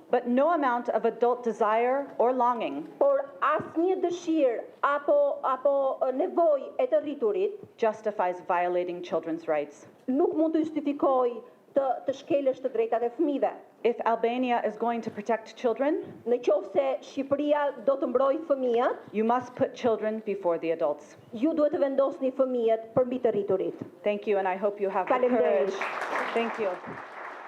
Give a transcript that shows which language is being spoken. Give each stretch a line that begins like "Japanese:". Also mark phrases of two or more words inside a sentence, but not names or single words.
English: But no amount of adult desire or longing
Albanian: Por asnjë dëshirë apo nevojë e të rriturit
English: justifies violating children's rights.
Albanian: nuk mund të justifikojë të shkelësh të drejtat e fëmijëve.
English: If Albania is going to protect children,
Albanian: Në qoftë se Shqipëria do të mbrojë fëmijët,
English: you must put children before the adults.
Albanian: ju duhet të vendosni fëmijët përmbi të rriturit.
English: Thank you, and I hope you have the
Albanian: Faleminderit.
English: courage. Thank you.